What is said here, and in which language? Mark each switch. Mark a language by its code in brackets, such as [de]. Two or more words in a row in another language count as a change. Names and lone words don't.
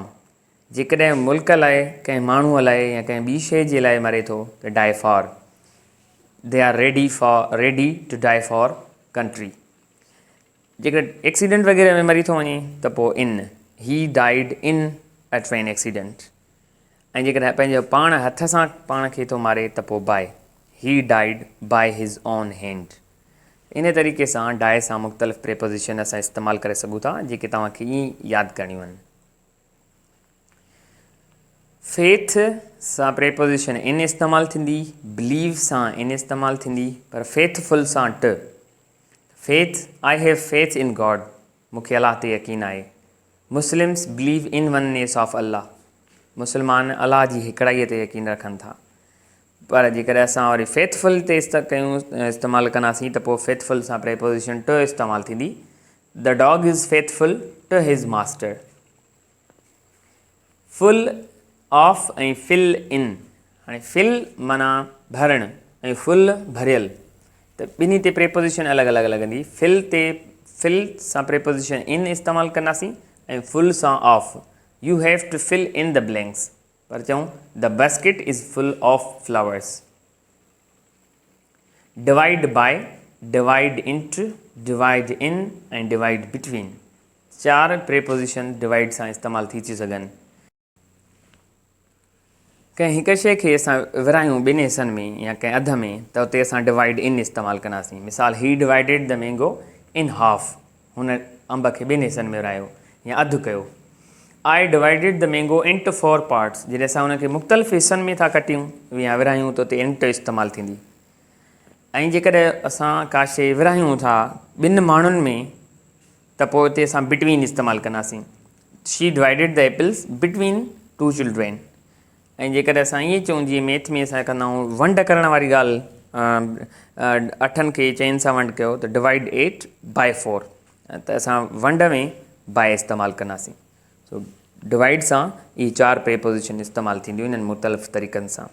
[sd] जेकॾहिं मुल्क लाइ, कंहिं माण्हूअ लाइ या कंहिं ॿी शइ जे लाइ मरे थो त [en] die for, they are ready to die for country. [sd] जेकर एक्सीडेंट वग़ैरह में मरी थो वञे त पोइ इन, [en] He died in a train accident. [sd] ऐं जेकॾहिं पंहिंजो पाण हथ सां पाण खे थो मारे त पोइ बाय, [en] he died by his own hand. [sd] इन तरीक़े सां डाए सां मुख़्तलिफ़ प्रेपोजिशन असां इस्तेमालु करे सघूं था जेके तव्हांखे ईअं यादि करणियूं आहिनि। फेथ सां प्रेपोजिशन इन इस्तेमालु थींदी, बिलीव सां इन इस्तेमालु थींदी, पर फेथफुल सां ट। [en] Faith, I have faith in God, [sd] मूंखे अलाह ते यकीन आहे। [en] Muslims believe in oneness of Allah, [sd] मुस्लमान अलाह जी हिकिड़ाईअ ते यकीन रखनि था। पर जेकॾहिं असां वरी फेथफुल ते इस्तेमालु कंदासीं त पोइ फेथफुल सां प्रेपोजिशन ट इस्तेमालु थींदी। [en] The dog is faithful to his master. full of [sd] ऐं [en] fill in, [sd] हाणे फिल माना भरणु ऐं फुल भरियल, त ॿिन्ही ते प्रेपोजिशन अलॻि अलॻि लॻंदी। फिल सां प्रेपोजिशन इन इस्तेमालु कंदासीं ऐं फुल सां ऑफ। [en] You have to fill in the blanks, [sd] पर चऊं [en] the basket is full of flowers. divide by, divide into, divide in [sd] ऐं [en] divide between, [sd] 4 प्रेपोजिशन डिवाइड सां इस्तेमालु थी सघनि। कंहिं हिकु शइ खे असां विरायूं ॿिनि हिसनि में या कंहिं अध में त उते असां [en] divide in [sd] इस्तेमालु कंदासीं। मिसाल, [en] He divided the mango in half, [sd] हुन अंब खे ॿिनि हिसनि में विरायो या अधु कयो। [en] I divided the mango into 4 parts, [sd] जॾहिं असां हुनखे मुख़्तलिफ़ हिसनि में था कटियूं या विरायूं त उते इंट इस्तेमालु थींदी। ऐं जेकॾहिं असां का शइ विरायूं था ॿिनि माण्हुनि में त पोइ उते असां बिटवीन इस्तेमालु कंदासीं। [en] She divided the apples between 2 children. [sd] ऐं जेकॾहिं असां ईअं चऊं, जीअं मैथ में असां कंदा आहियूं वंड करण वारी ॻाल्हि, 8 खे चइनि सां वंड कयो त [en] divide 8 by 4, [sd] त असां वंड में बाय इस्तेमालु कंदासीं। सो डिवाइड सां इहे 4 प्रेपोजिशन इस्तेमालु थींदियूं इन्हनि मुख़्तलिफ़ तरीक़नि सां।